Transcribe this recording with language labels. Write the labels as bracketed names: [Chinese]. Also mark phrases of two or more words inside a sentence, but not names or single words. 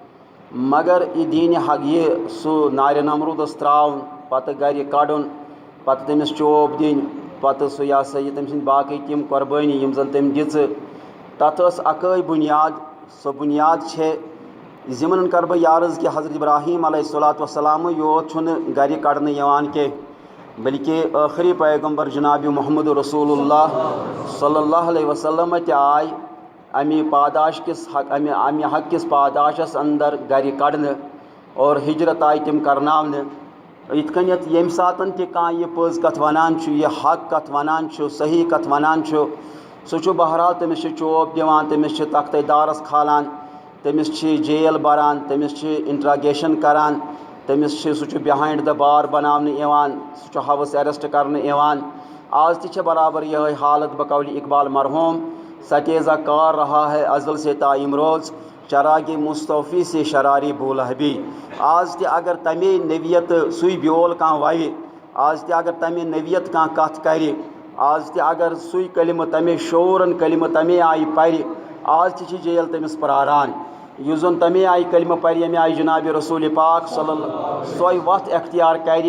[Kashmiri] مگر یہِ دیٖنہِ حق، یہِ سُہ نارِ نمروٗدس ترٛاوُن، پتہٕ گرِ کڑُن، پتہٕ تٔمِس چوب دِنۍ، پتہٕ سُہ یہِ ہسا یہِ تٔمۍ سٕنٛدۍ باقٕے تِم قۄربٲنی یِم زن تٔمۍ دِژٕ، تتھ ٲس اکٲے بُنیاد. سۄ بُنیاد چھے یِمن کرٕ بہٕ یارٕز کہ حضرت ابراہیم [Arabic] علیہ الصلوۃ والسلامٕے [Kashmiri] یوت چھُنہٕ گرِ کڑنہٕ یِوان کینٛہہ، بلکہ ٲخری پیغمبر جناب محمد رسول اللہ [Arabic] صلی اللہ علیہ وسلم [Kashmiri] تہِ آے اَمہِ پاداش کِس اَمہِ حق کِس پاداشس اندر گرِ کڑنہٕ، اور ہجرت آیہِ تِم کرناونہٕ. یِتھ کٔنٮ۪تھ ییٚمہِ ساتہٕ تہِ کانٛہہ یہِ پٔز کتھ ونان چھُ، یہِ حق کتھ ونان چھُ، صحیح کتھ ونان چھُ، سُہ چھُ بہرحال تٔمِس چھِ چوب دِوان، تٔمِس چھِ تختَے دارس کھالان، تٔمِس چھِ جیل بران، تٔمِس چھِ انٹراگیشن کران، سُہ چھُ [English] behind the bar [Kashmiri] بناونہٕ یِوان، سُہ چھُ [English] house arrest [Kashmiri] کرنہٕ یِوان. آز تہِ چھےٚ برابر یِہوٚے حالت بقول اقبال مرحوم، [Urdu] ستیزہ کار رہا ہے ازل سے تا امروز چراغ مصطفی سے شراری بولہبی. [Kashmiri] آز تہِ اگر تمے نویت سُے بیول کانٛہہ ووِ، آز تہِ اگر تمے نویت کانٛہہ کتھ کرِ، آز تہِ اگر سُے کلمہٕ تمے شعوٗرن کلمہٕ تمے آیہِ پرِ، آز تہِ چھِ جیل تٔمِس پراران. یُس زن تمے آیہِ کلمہٕ پرِ ییٚمہِ آیہِ جناب رسول پاک [Arabic] صلی اللہ [Kashmiri] سۄے وتھ اختیار کرِ.